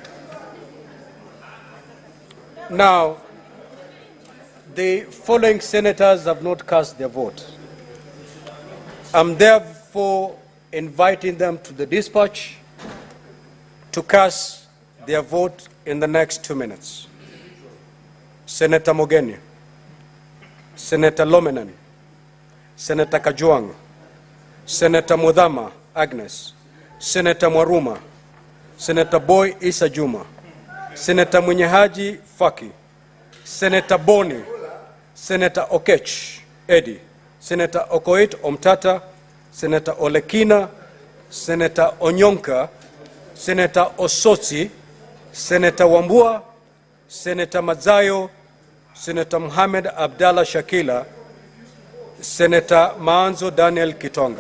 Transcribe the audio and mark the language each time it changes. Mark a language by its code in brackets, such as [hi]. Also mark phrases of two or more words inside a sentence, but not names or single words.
[en] Now, the following senators have not cast their vote. I'm therefore inviting them to the dispatch to cast their vote in the next 2 minutes. Senator Mogeni. Senator Lomenan, Senator Kajwang, Senator Mudhama Agnes, Senator Mwaruma, Senator Boy Isa Juma, Senator Munyehaji Faki, Senator Boni, Senator Okech Eddie, Senator Okoit Omtata, Senator Olekina, Senator Onyonka, Senator Osotsi, Senator Wambua, Senator Mazayo, Senator Mohamed Abdallah Shakila, Senator Maanzo Daniel Kitonga.